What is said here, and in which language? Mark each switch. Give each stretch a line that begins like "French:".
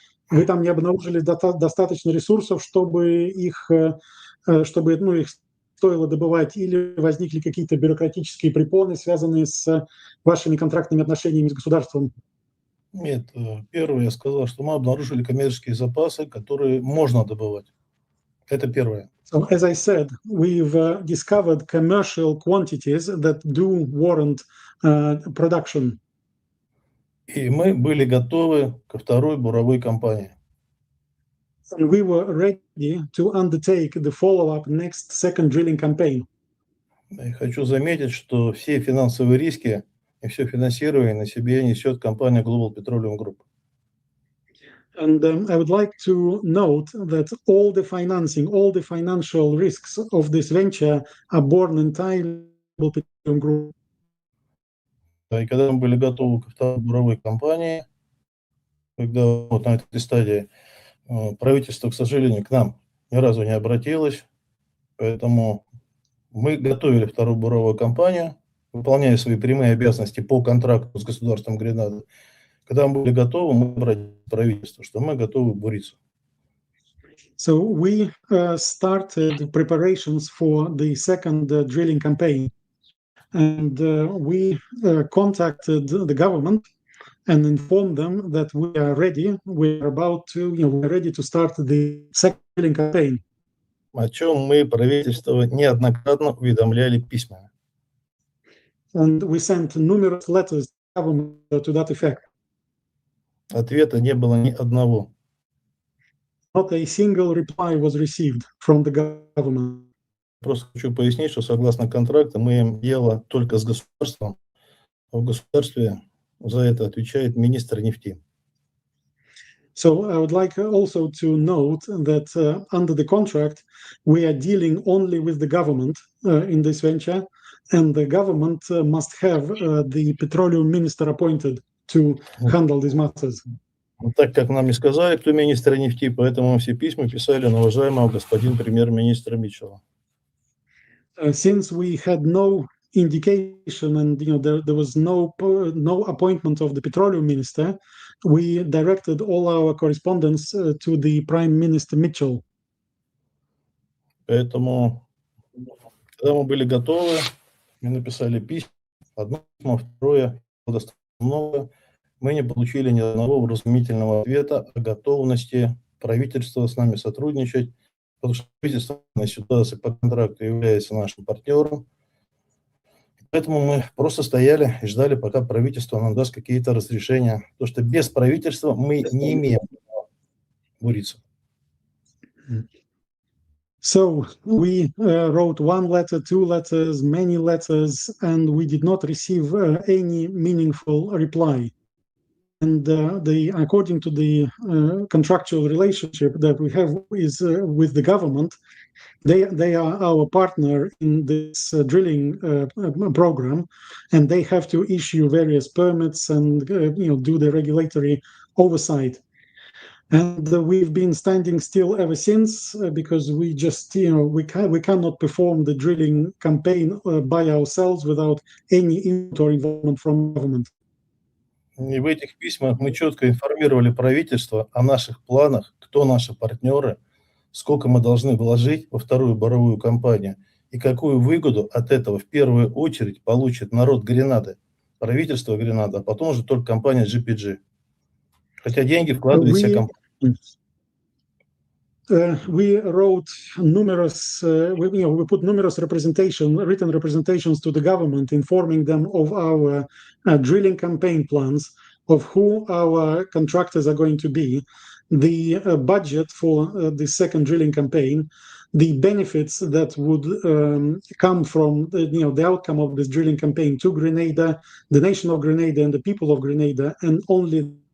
Russian: Вы там не обнаружили достаточно ресурсов, чтобы их стоило добывать, или возникли какие-то бюрократические препоны, связанные с вашими контрактными отношениями с государством? Нет, первое, я сказал, что мы обнаружили коммерческие запасы, которые можно добывать. Это первое.
English: So, as I said, we've discovered commercial quantities that do warrant production.
Russian: И мы были готовы ко второй буровой кампании.
English: And we were ready to undertake the follow-up next second drilling campaign.
Russian: И хочу заметить, что все финансовые риски и все финансирование на себе несет компания Global Petroleum Group.
English: And I would like to note that all the financing, all the financial risks of this venture are borne entirely by Petroleum Group.
Russian: И когда мы были готовы ко второй буровой кампании, когда вот на этой стадии правительство, к сожалению, к нам ни разу не обратилось, поэтому мы готовили вторую буровую кампанию, выполняя свои прямые обязанности по контракту с государством Гренады. Когда мы были готовы, мы обратились к правительству, что мы готовы буриться.
English: So we started preparations for the second drilling campaign, and we contacted the government and informed them that we are ready. We're ready to start the second drilling campaign.
Russian: О чем мы правительство неоднократно уведомляли письменно.
English: And we sent numerous letters to the government to that effect.
Russian: Ответа не было ни одного.
English: Not a single reply was received from the government.
Russian: Просто хочу пояснить, что согласно контракту мы имеем дело только с государством, а в государстве за это отвечает министр нефти.
English: So I would like also to note that under the contract, we are dealing only with the government in this venture, and the government must have the petroleum minister appointed to handle these matters.
Russian: Так как нам не сказали, кто министр нефти, поэтому мы все письма писали на уважаемого господина премьер-министра Митчелла.
English: Since we had no indication and there was no appointment of the petroleum minister, we directed all our correspondence to the Prime Minister Mitchell.
Russian: Поэтому, когда мы были готовы, мы написали письма, одно письмо, второе, достаточно много, мы не получили ни одного вразумительного ответа о готовности правительства с нами сотрудничать, потому что правительство на ситуации по контракту является нашим партнером. Поэтому мы просто стояли и ждали, пока правительство нам даст какие-то разрешения. Потому что без правительства мы не имеем права буриться.
English: So we wrote one letter, two letters, many letters, and we did not receive any meaningful reply. And according to the contractual relationship that we have is with the government, they are our partner in this drilling program, and they have to issue various permits and do the regulatory oversight. And we've been standing still ever since because we just we cannot perform the drilling campaign by ourselves without any input or involvement from government.
Russian: И в этих письмах мы четко информировали правительство о наших планах, кто наши партнеры, сколько мы должны вложить во вторую буровую кампанию и какую выгоду от этого в первую очередь получит народ Гренады, правительство Гренады, а потом уже только компания GPG. Хотя деньги вкладывает вся компания.
English: We wrote numerous, we put numerous written representations to the government, informing them of our drilling campaign plans, of who our contractors are going to be, the budget for the second drilling campaign, the benefits that would come from the outcome of this drilling campaign to Grenada, the nation of Grenada, and the people of Grenada, and only